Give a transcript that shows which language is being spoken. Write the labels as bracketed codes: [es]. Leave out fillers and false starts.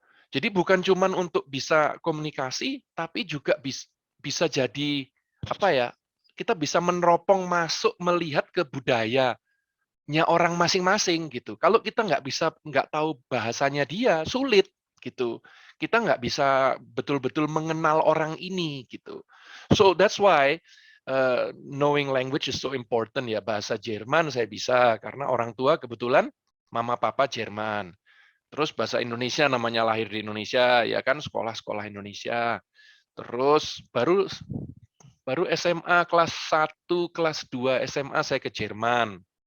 [id] Jadi bukan cuma untuk bisa komunikasi, tapi juga bisa jadi apa ya? kita bisa meneropong masuk melihat ke budayanya orang masing-masing gitu. Kalau kita nggak tahu bahasanya dia, sulit gitu. Kita nggak bisa betul-betul mengenal orang ini gitu. [en] So that's why knowing language is so important ya. [id] Bahasa Jerman saya bisa karena orang tua kebetulan mama papa Jerman. Terus bahasa Indonesia namanya lahir di Indonesia ya kan, sekolah-sekolah Indonesia. Terus baru SMA kelas 1, kelas 2 SMA saya ke Jerman.